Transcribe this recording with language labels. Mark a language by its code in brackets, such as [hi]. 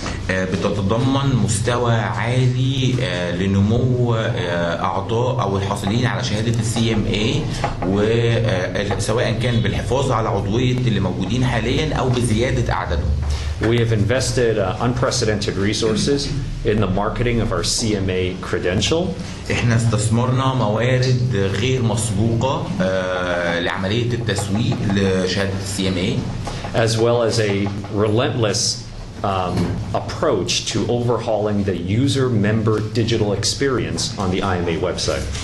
[ar] بتتضمن مستوى عالي لنمو اعضاء او الحاصلين على شهاده السي ام اي وسواء كان بالحفاظ على عضويه اللي موجودين حاليا او بزياده اعدادهم. [en] We have invested unprecedented resources in the marketing of our CMA credential. [ar] احنا استثمرنا موارد غير مسبوقه لعمليه التسويق لشهاده السي ام اي [en] as well as a relentless approach to overhauling the user-member digital experience on the IMA website.